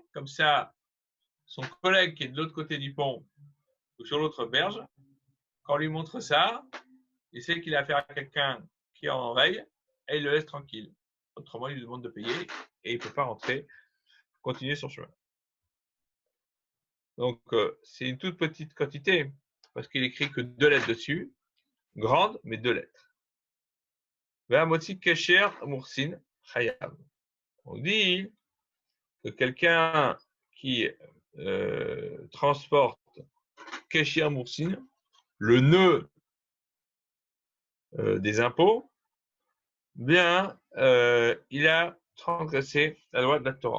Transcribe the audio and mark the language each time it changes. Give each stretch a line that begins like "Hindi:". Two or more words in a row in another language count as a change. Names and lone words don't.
French: Comme ça, son collègue qui est de l'autre côté du pont ou sur l'autre berge, quand on lui montre ça, il sait qu'il a affaire à quelqu'un qui est en veille et il le laisse tranquille. Autrement, il lui demande de payer et il ne peut pas rentrer, continuer son chemin. Donc, c'est une toute petite quantité parce qu'il écrit que 2 lettres dessus, grandes, mais 2 lettres.
Hebrew: והמוציא קשר מורסין חייב.
French: On dit que quelqu'un qui transporte
Hebrew: קשר מורסין,
French: le nœud des impôts, bien, il a transgressé la loi de la Torah.